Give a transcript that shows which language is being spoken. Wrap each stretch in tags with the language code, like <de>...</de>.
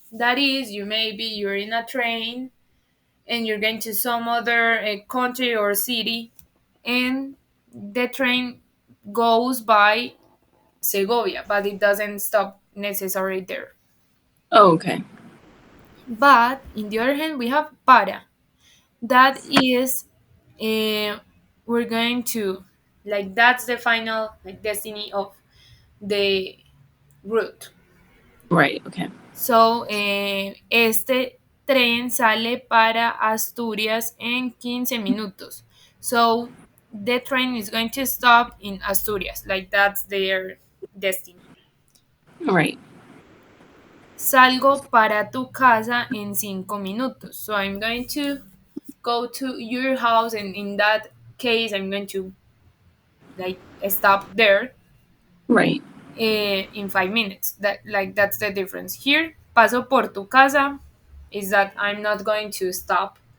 <en>That is, you're in a train and you're going to some other country or city, and the train goes by Segovia, but it doesn't stop necessarily there. Oh, okay. But in the other hand, we have para. That is, uh, we're going to, like, that's the final like destiny of the route. Right. Okay.</en> <es>So, este tren sale para Asturias en 15 minutos.</es> <en>So, the train is going to stop in Asturias, like that's their destiny. Right.</en> <es>Salgo para tu casa en 5 minutos.</es> <en>So, I'm going to go to your house, and in that case, I'm going to like stop there Right. in 5 minutes. That's the difference. Here,</en> <es>paso por tu casa</es> <en>is that I'm not going to stop.</en>